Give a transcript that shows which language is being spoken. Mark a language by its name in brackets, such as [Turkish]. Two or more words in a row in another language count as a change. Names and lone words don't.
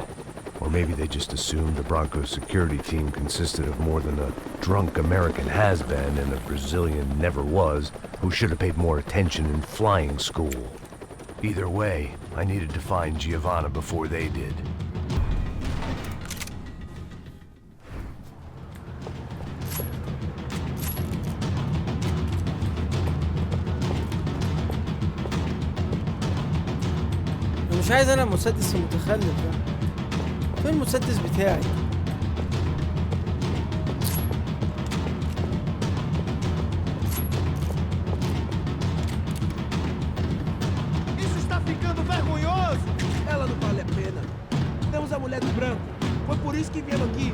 [English] Or maybe they just assumed the Broncos security team consisted of more than a drunk American has-been and a Brazilian never-was who should have paid more attention in flying school. Either way, I needed to find Giovanna before they did. [Arabic] مش عايز انا المسدس المتخلف ده. فين المسدس بتاعي؟ [Portuguese] Isso está ficando vergonhoso! Ela não vale a pena. Temos a mulher do branco. Foi por isso que viemos aqui.